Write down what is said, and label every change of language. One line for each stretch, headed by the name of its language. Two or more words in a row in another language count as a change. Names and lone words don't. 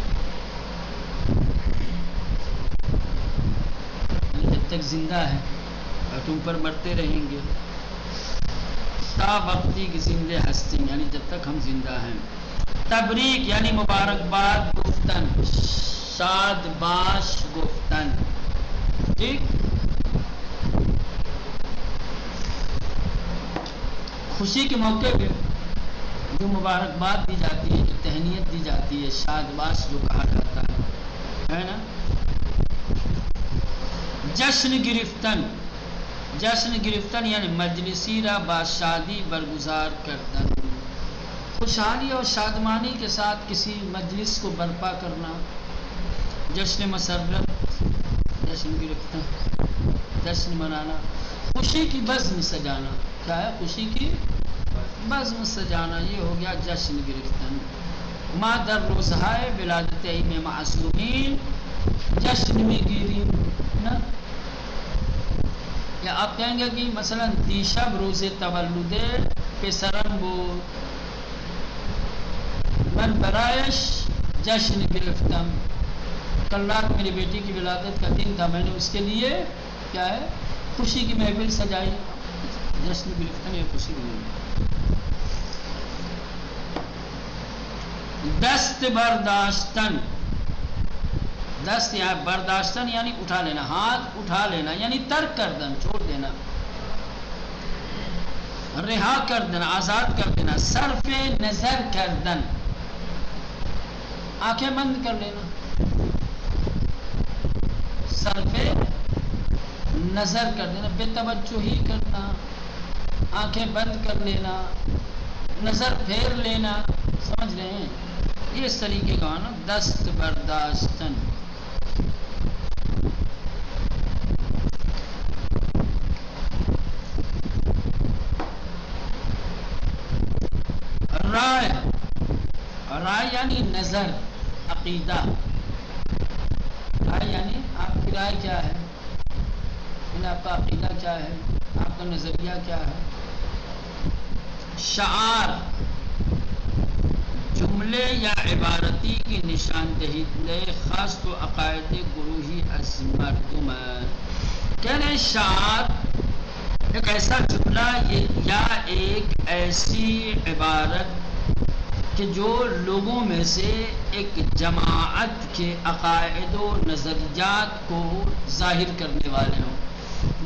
Urdu: جب تک زندہ ہے اور تم پر مرتے رہیں گے.
Persian: تا وقتی کی زندے ہستی
Urdu: یعنی جب تک ہم زندہ ہیں.
Persian: تبریک یعنی مبارکباد گفتن شاد باش گفتن.
Urdu: ٹھیک. خوشی کے موقع پہ جو مبارکباد دی جاتی ہے جو تہنیت دی جاتی ہے
Persian: شاد باش
Urdu: جو کہا جاتا ہے نا.
Persian: جشن گرفتن جشن گرفتن یعنی مجلسی را با شادی برگزار کردن.
Urdu: خوشحالی اور شادمانی کے ساتھ کسی مجلس کو برپا کرنا. جشن مسرت
Persian: جشن گرفتن
Urdu: جشن منانا. خوشی کی بزم سجانا. کیا ہے خوشی کی بزم سجانا یہ ہو گیا
Persian: جشن گرفتن. ما در روزہائے ولادت امام معصومین جشن میں گیری نا.
Urdu: یا آپ کہیں گے کہ مثلا
Persian: دیشب روز تولد پسرم بود من برایش جشن گرفتم.
Urdu: کل رات میری بیٹی کی ولادت کا دن تھا میں نے اس کے لیے کیا ہے خوشی کی محفل سجائی.
Persian: جشن گرفتن
Urdu: یہ خوشی کی.
Persian: دست برداشتن
Urdu: دست یہاں برداشتن یعنی اٹھا لینا ہاتھ اٹھا لینا یعنی ترک کر دینا چھوڑ دینا رہا کر دینا آزاد کر دینا.
Persian: صرف نظر کردن
Urdu: آنکھیں بند کر لینا. صرف نظر کر دینا بے توجہی کرنا آنکھیں بند کر لینا نظر پھیر لینا. سمجھ رہے ہیں یہ اس طریقے کا نا
Persian: دست برداشتن.
Urdu: رائے رائے یعنی نظر عقیدہ. رائے یعنی آپ کی رائے کیا ہے یعنی آپ کا عقیدہ کیا ہے آپ کا نظریہ کیا ہے.
Persian: شعار جملے یا عبارتی کی نشاندہی خاص تو عقائد گروہی از مردم.
Urdu: کہہ رہے شعار ایک ایسا جملہ یا ایک ایسی عبارت کہ جو لوگوں میں سے ایک جماعت کے عقائد و نظریات کو ظاہر کرنے والے ہوں.